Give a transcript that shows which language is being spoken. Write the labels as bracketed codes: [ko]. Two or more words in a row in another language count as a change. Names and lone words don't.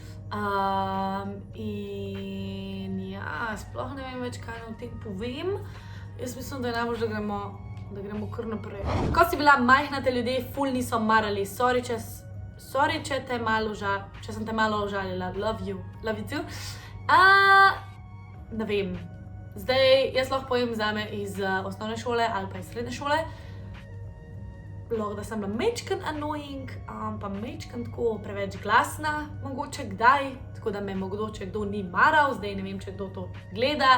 [sl] In ja, sploh ne vem več, kaj o tem povem. Jaz mislim, da je najbolj, da gremo kar naprej. Ko si bila majhna, te ljudje ful niso marali. Sorry, če sem te malo užalila. [en] Love you too. [sl] Ne vem. Zdaj, jaz lahko povem zame iz osnovne šole ali pa iz srednje šole. Lahko, da sem bila majčken annoying, pa majčken tako preveč glasna, mogoče kdaj, tako da me mogoče kdo ni maral, zdaj ne vem, če kdo to gleda.